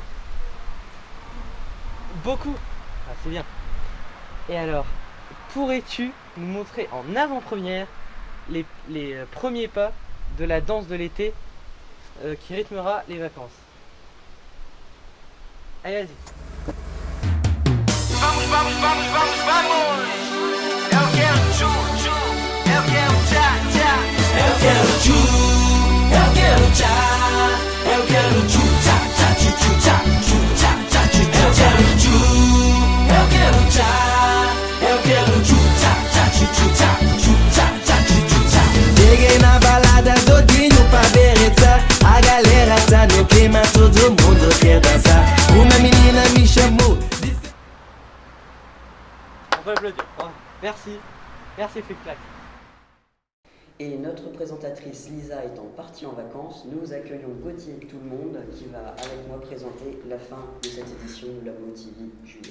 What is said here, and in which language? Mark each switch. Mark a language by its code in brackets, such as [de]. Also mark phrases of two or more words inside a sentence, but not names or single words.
[fr] Beaucoup. Ah, c'est bien. Et alors, pourrais-tu nous montrer en avant-première les premiers pas de la danse de l'été qui rythmera les vacances? Allez, vas-y. [pt] Vamos, vamos, vamos, vamos, vamos! Eu quero tchu, tchu, eu quero tchá, tchá. Eu quero tchu, eu quero tchá, eu quero tchu, tchá, tchá, tchu, tchu, tchá, tchu, tchá, tchá, tchu, eu quero tchu, eu quero tchá, eu quero tchu, tchá, tchá, tchu, tchu, tchá, tchu, tchá, tchá, tchu, tchu, tchá. Cheguei na balada doidinho pra berretar, a galera tá no clima, todo mundo quer dançar. Uma menina me chamou. [fr] On peut applaudir. Merci. Merci Flic Flac. Et notre présentatrice Lisa étant partie en vacances, nous accueillons Gauthier et tout le monde qui va avec moi présenter la fin de cette édition de la Motivi juillet.